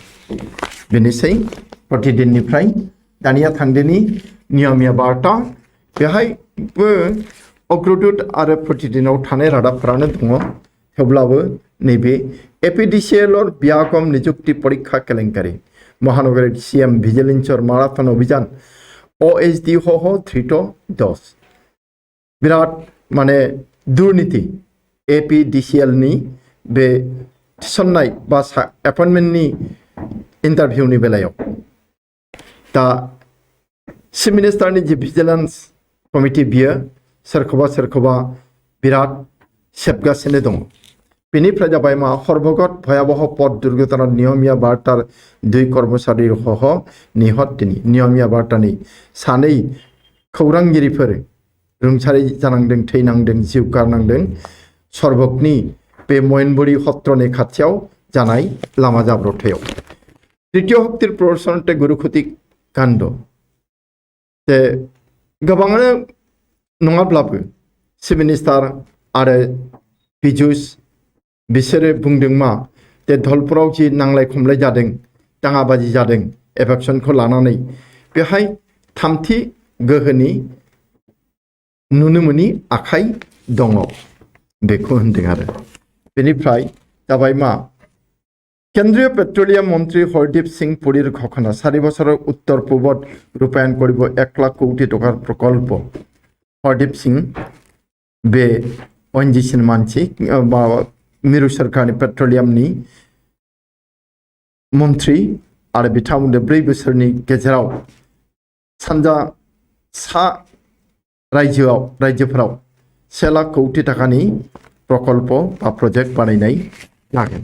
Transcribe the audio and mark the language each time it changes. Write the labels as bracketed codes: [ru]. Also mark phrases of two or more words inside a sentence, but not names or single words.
[brx] बेनोसै प्रतिदिननिफ्राय दानिया थांदिनि नियमिया बार्ता बेहायबो अग्रदूत आरो प्रतिदिनाव थानाय रादाबफोरानो दङ थेवब्लाबो नैबे [as] APDCL ব্যাপক নিযুক্তি পৰীক্ষা কেলেংকাৰি মহানগৰ CM ভিজিলেন্সৰ মেৰাথন অভিযান [brx] OHD हो धृत 10 बिराद माने दुर्नीति APDCL नि बे थिसननाय बा एपइन्टमेन्टनि इन्टारभिउनि बेलायाव दा चिफ मिनिस्टारनि जि भिजिलेन्स कमिटि बियो सोरखौबा बिराद सेबगासिनो दङ। बेनिफ्राय जाबाय मा [as] হৰবগত ভয়াবহ পথ দুৰ্ঘটনা নিয়মীয়া বাৰ্তাৰ 2 কৰ্মচাৰী সহ নিহত [brx] दिनै नियमिया बार्तानि 2 खौरांगिरिफोर रुंसारि जानांदों, थैनांदों, जिउ गारनांदों सरबकनि बे मयनबुरि हत्रनि खाथियाव जानाय लामा जाब्रबथायाव। [as] তৃতীয় শক্তিৰ প্ৰদৰ্শনত গুৰুখুটি কাণ্ড [brx] जे गोबाङानो नङाब्लाबो चिफ मिनिस्टार आरो पीयूष बिसोरो बुंदों मा जे धलपुराव जि नांलाय खमलाय जादों, दाङाबाजि जादों एफेक्सनखौ लानानै बेहाय थामथि गोहोनि नुनो मोनि आखाइ दङ बेखौ होनदों आरो। बेनिफ्राय जाबाय मा [as] কেন্দ্ৰীয় পেট্ৰলিয়াম মন্ত্ৰী হৰদীপ সিং পুৰীৰ ঘোষণা 4 বছৰৰ উত্তৰ পূৰ্বত ৰূপায়ণ কৰিব 1 লাখ কোটি টকাৰ প্ৰকল্প। [brx] हरदीप सिंह बे ONGC मानसि मिरु सरकारनि पेट्रोलियमनि मन्त्री आरो बिथांमोननो 4 बोसोरनि गेजेराव सानजा सा रायजोफोराव 1 लाख कोटी टाकानि प्रकल्प बा प्रजेक्ट बानायनाय लागोन।